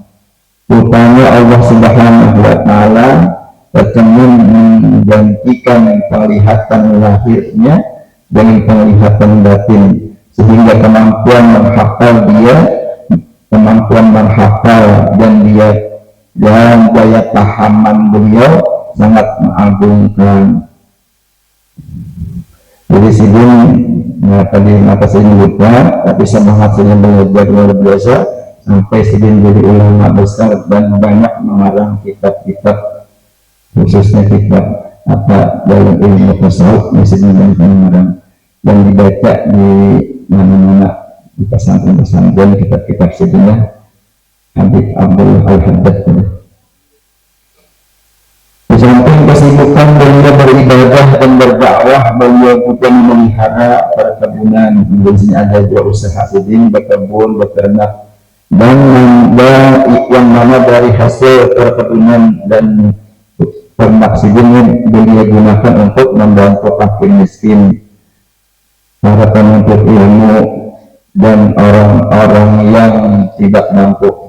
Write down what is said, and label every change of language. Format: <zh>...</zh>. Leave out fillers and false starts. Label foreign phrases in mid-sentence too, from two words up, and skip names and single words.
<id>Rupanya Allah</id> <ar>سبحانه وتعالى</ar> <id>berkenan menggantikan penglihatan lahirnya dengan penglihatan batin, sehingga kemampuan menghafal dan daya pahaman beliau sangat mengagumkan. Jadi Sidin tadi mata Sidin lupa, tapi semangat Sidin belajar luar biasa sampai Sidin jadi ulama besar dan banyak mengarang kitab-kitab, khususnya kitab dalam ilmu tasawuf yang Sidin mengarang dan dibaca di mana-mana di pesantren-pesantren kitab-kitab Sidin Habib Abdullah Al-Haddad. Di samping kesibukan beliau beribadah dan berdakwah, beliau juga memelihara perkebunan. Di sini ada 2 usaha Sidin, berkebun, beternak, dan yang mana dari hasil perkebunan dan ternak Sidin beliau gunakan untuk membantu fakir miskin, para penuntut ilmu, dan orang-orang yang tidak mampu.</id>